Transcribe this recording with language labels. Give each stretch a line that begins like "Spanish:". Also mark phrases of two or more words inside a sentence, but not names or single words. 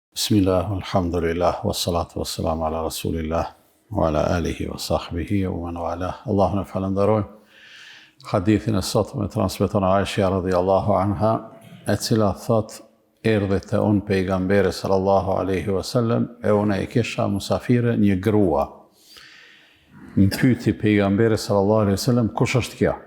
Arabic: بسم الله الحمد لله والصلاة والسلام على رسول الله وعلى آله وصحبه ومن والاه.
Albanian: Allahun e falenderojmë. Hadithin e sot me transmeton Aisha
Arabic: رضي الله عنها,
Albanian: e cila thot, erdhi te unë pejgamberi
Arabic: صلى الله عليه وسلم,
Albanian: e unë e kisha musafire një grua. Më pyti pejgamberi
Arabic: صلى الله عليه وسلم,
Albanian: kush është kjo?